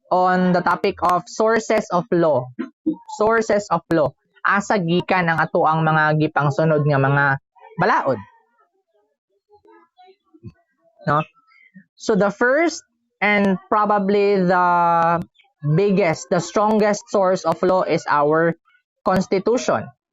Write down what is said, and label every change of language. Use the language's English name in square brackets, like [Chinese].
[English] On the topic of sources of law. Sources of law. [Cebuano] Asa gikan ang ato ang mga gipangsunod nga mga balaod. No? [English] So, the first and probably the biggest, the strongest source of law is our Constitution.